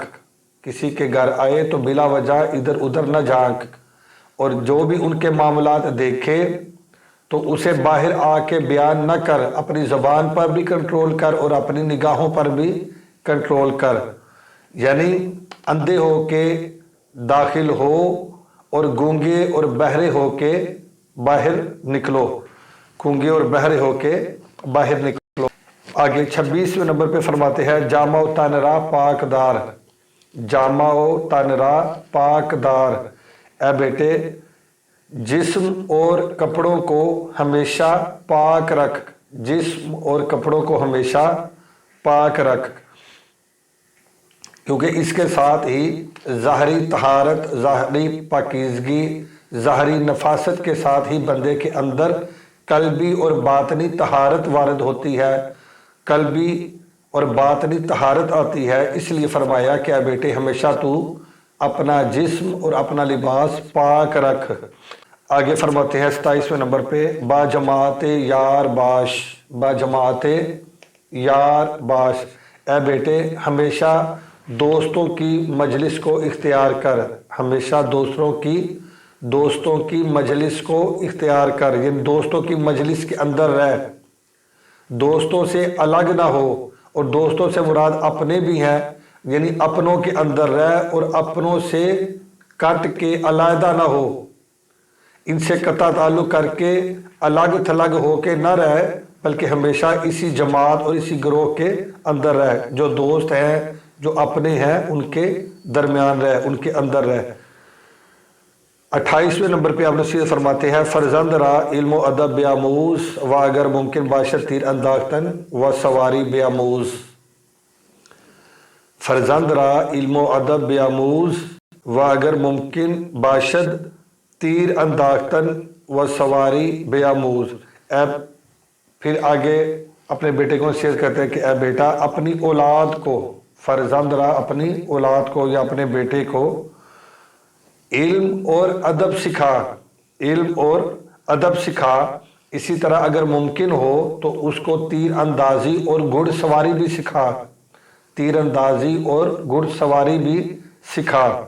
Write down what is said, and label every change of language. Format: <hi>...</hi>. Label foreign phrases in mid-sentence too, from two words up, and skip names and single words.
<ur>کسی کے گھر آئے تو بلا وجہ ادھر ادھر نہ جھانک، اور جو بھی ان کے معاملات دیکھے تو اسے باہر آ کے بیان نہ کر، اپنی زبان پر بھی کنٹرول کر اور اپنی نگاہوں پر بھی کنٹرول کر، یعنی اندھے ہو کے داخل ہو اور گونگے اور بہرے ہو کے باہر نکلو، گونگے اور بہرے ہو کے باہر نکلو۔ آگے 26ویں نمبر پہ فرماتے ہیں</ur> <fa>جامع و تن را پاک دار، جامع و تن را پاک دار،</fa> <ur>اے بیٹے جسم اور کپڑوں کو ہمیشہ پاک رکھ، جسم اور کپڑوں کو ہمیشہ پاک رکھ، کیونکہ اس کے ساتھ ہی ظاہری طہارت، ظاہری پاکیزگی، ظاہری نفاست کے ساتھ ہی بندے کے اندر قلبی اور باطنی طہارت وارد ہوتی ہے، قلبی اور باطنی طہارت آتی ہے۔ اس لیے فرمایا کہ اے بیٹے ہمیشہ تو اپنا جسم اور اپنا لباس پاک رکھ۔ آگے فرماتے ہیں 27ویں نمبر پہ</ur> <fa>با جماعت یار باش، با جماعت یار باش،</fa> <ur>اے بیٹے ہمیشہ دوستوں کی مجلس کو اختیار کر، ہمیشہ دوستوں کی مجلس کو اختیار کر، یعنی دوستوں کی مجلس کے اندر رہ، دوستوں سے الگ نہ ہو، اور دوستوں سے مراد اپنے بھی ہیں، یعنی اپنوں کے اندر رہ اور اپنوں سے کٹ کے علیحدہ نہ ہو، ان سے قطع تعلق کر کے الگ تھلگ ہو کے نہ رہ، بلکہ ہمیشہ اسی جماعت اور اسی گروہ کے اندر رہ، جو دوست ہیں جو اپنے ہیں ان کے درمیان رہ، ان کے اندر رہ۔ 28ویں نمبر پہ آپ نصیحت فرماتے ہیں</ur> <fa>فرزند را علم و ادب بیاموز و اگر ممکن باشد تیر انداختن و سواری بیاموز، فرزند را علم و ادب بیاموز و اگر ممکن باشد تیر انداختن و سواری بیاموز۔</fa> <ur>پھر آگے اپنے بیٹے کو نصیحت کرتے ہیں کہ اے بیٹا اپنی اولاد کو،</ur> <fa>فرزند را</fa> <ur>اپنی اولاد کو یا اپنے بیٹے کو علم اور ادب سکھا، علم اور ادب سکھا، اسی طرح اگر ممکن ہو تو اس کو تیر اندازی اور گھڑ سواری بھی سکھا، تیر اندازی اور گھڑ سواری بھی سکھا،</ur>